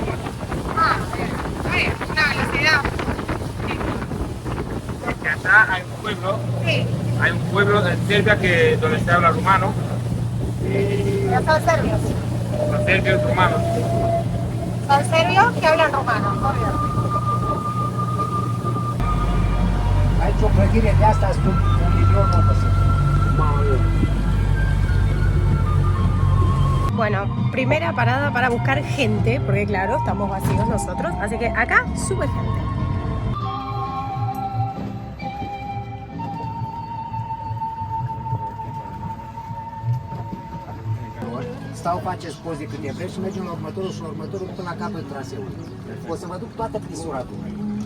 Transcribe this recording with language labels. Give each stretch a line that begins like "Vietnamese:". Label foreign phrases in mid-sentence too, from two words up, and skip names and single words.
Spanish: Una velocidad. Porque acá hay un pueblo, Sí, hay un pueblo en Serbia donde se habla rumano. pero son serbios. Los serbios rumanos. Son serbios que hablan rumano, obvio.
Romanian: Aici o clădire de asta sub 1.900.000.
Spanish: Bueno, primera parada para buscar gente, porque claro, estamos vacíos nosotros, así que acá sube gente.
Romanian: Stau, faceți poze câte vreți și mergem la următorul și la următorul până la capătul traseului. O să vă duc toată clisura Dunării.